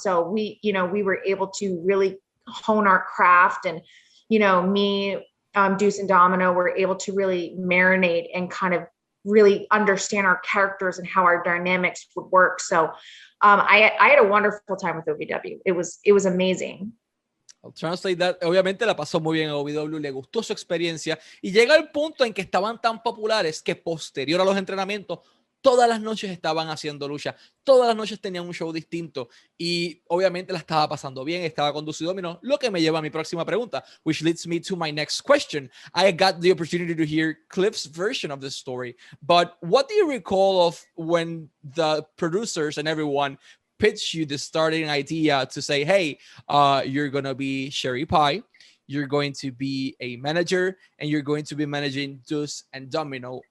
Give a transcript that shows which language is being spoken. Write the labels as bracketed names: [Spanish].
[English] So we were able to really hone our craft, and, me, Deuce and Domino were able to really marinate and kind of really understand our characters and how our dynamics would work. So I had a wonderful time with OVW. It was amazing. I'll translate that. [Spanish] Obviamente la pasó muy bien a OVW, le gustó su experiencia y llega el punto en que estaban tan populares que posterior a los entrenamientos todas las noches estaban haciendo lucha, todas las noches tenían un show distinto y obviamente la estaba pasando bien, estaba con Deuce Domino, lo que me lleva a mi próxima pregunta, [English] which leads me to my next question. I got the opportunity to hear Cliff's version of the story, but what do you recall of when the producers and everyone pitched you the starting idea to say, hey, you're going to be Sherry Pie, you're going to be a manager, and you're going to be managing Deuce and Domino?